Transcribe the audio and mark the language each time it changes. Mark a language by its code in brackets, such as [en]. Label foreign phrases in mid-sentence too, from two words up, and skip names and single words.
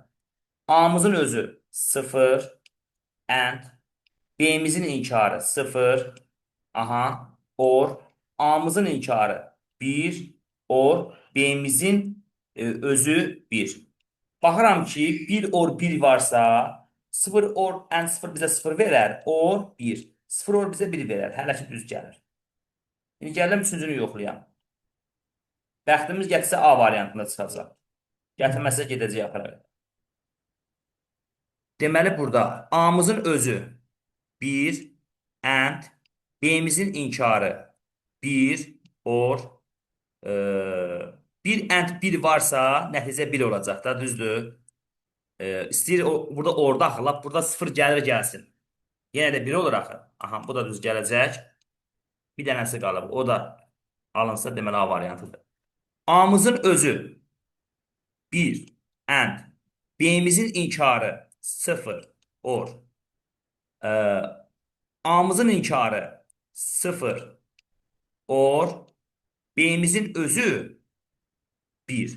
[az] A'mızın özü 0 and B'mizin inkarı 0. Aha. Or A'mızın inkarı 1. Or B'mizin özü 1. Baxıram ki 1 or 1 varsa 0 [en] or and [az] 0 bizə 0 verər. Or 1. 0 or bizə 1 verər. Hələ ki düz gəlir. İndi gəldim üçüncünü yoxlayam. Bəxtimiz gətirsə A variantında çıxacaq. Gətirməsə gedəcək axıra. Deməli burada A'mızın özü 1 and B'mizin inkarı 1 or 1 and 1 varsa nəticə 1 olacaq da, düzdür? İstəyir burada orada axı, lap burada 0 gəlir gəlsin. Yenə də 1 olur axı. Aha, bu da düz gələcək. Bir dənəsi qalıb. O da alınsa deməli A variantıdır. A'mızın özü 1 and B'mizin inkarı 0 or A'mızın inkarı 0 or B'mizin özü 1.